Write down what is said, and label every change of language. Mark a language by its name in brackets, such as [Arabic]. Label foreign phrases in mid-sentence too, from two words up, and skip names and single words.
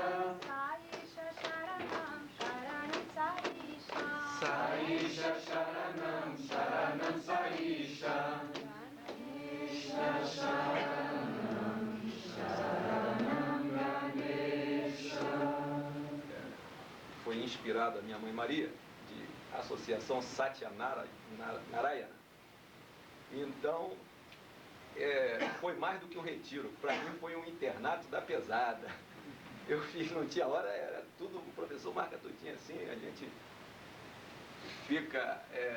[Sanskrit] साईश शरणं शरणं साईश. साईश शरणं शरणं साईश. गणेश शरणं शरणं गणेश. [Portuguese] Foi inspirada a minha mãe Maria, de Associação Satyanarayana. Então, foi mais do que um retiro. Para mim foi um internato da pesada. Eu fiz, não tinha hora, era tudo, o professor marca tudinho assim, a gente fica...